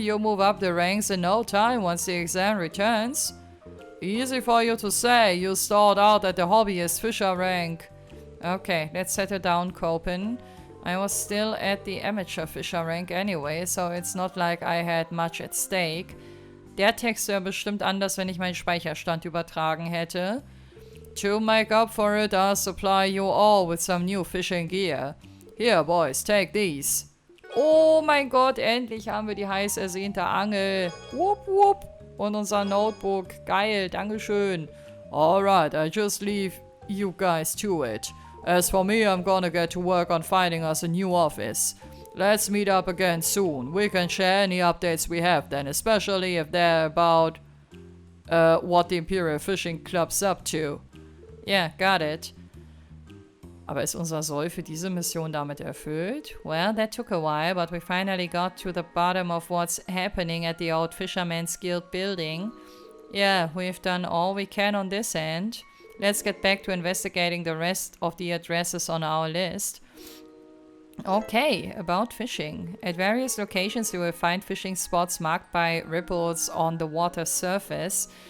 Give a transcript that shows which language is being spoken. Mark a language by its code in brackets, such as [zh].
[en] You'll move up the ranks in no time once the exam returns. Easy for you to say. You stalled out at the hobbyist fisher rank. Okay, let's settle down, KAUFEN. I was still at the amateur fisher rank anyway, so it's not like I had much at stake. [de] Der Text wäre bestimmt anders, wenn ich meinen Speicherstand übertragen hätte. [en] To make up for it, I'll supply you all with some new fishing gear. Here, boys, take these. [de] Oh mein Gott, endlich haben wir die heiß ersehnte Angel. Wupp, wupp. Und unser Notebook. Geil, dankeschön. [en] Alright, I just leave you guys to it. As for me, I'm gonna get to work on finding us a new office. Let's meet up again soon. We can share any updates we have then, especially if they're about what the Imperial Fishing Club's up to. Yeah, got it. [de] Aber ist unser Soll für diese Mission damit erfüllt? [en] Well, that took a while, but we finally got to the bottom of what's happening at the old Fisherman's Guild building. Yeah, we've done all we can on this end. Let's get back to investigating the rest of the addresses on our list. Okay, about fishing. At various locations you will find fishing spots marked by ripples on the water surface.